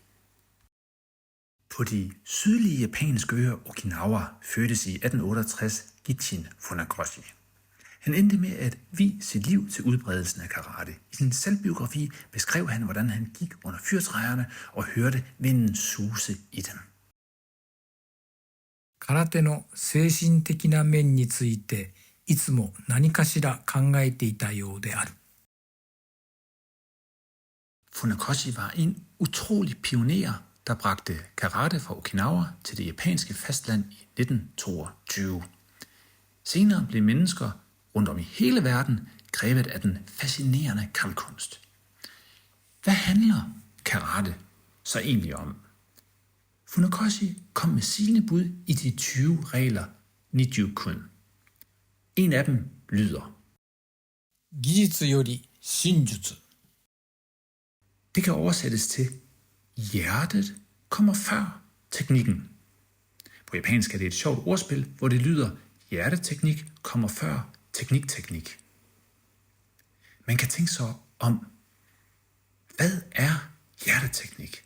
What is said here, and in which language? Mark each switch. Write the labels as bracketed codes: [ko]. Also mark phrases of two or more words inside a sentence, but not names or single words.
[da] På de sydlige japanske øer Okinawa fødtes i 1868 Gichin Funakoshi. Han endte med at vie sit liv til udbredelsen af karate. I sin selvbiografi beskrev han, hvordan han gik under fyrtræerne og hørte vinden suse i dem. [ja] 空手の精神的な面についていつも何かしら考えていたようである。 [da] Funakoshi var en utrolig pioner, der bragte karate fra Okinawa til det japanske fastland i 1922. Senere blev mennesker rundt om i hele verden grebet af den fascinerende kampkunst. Hvad handler karate så egentlig om? Funakoshi kom med sine bud i de 20 regler Nijukun. En af dem lyder: [ja] 技術より真術。 [da] Det kan oversættes til: hjertet kommer før teknikken. På japansk er det et sjovt ordspil, hvor det lyder: hjerteteknik kommer før teknik. Man kan tænke sig om, hvad er hjerteteknik?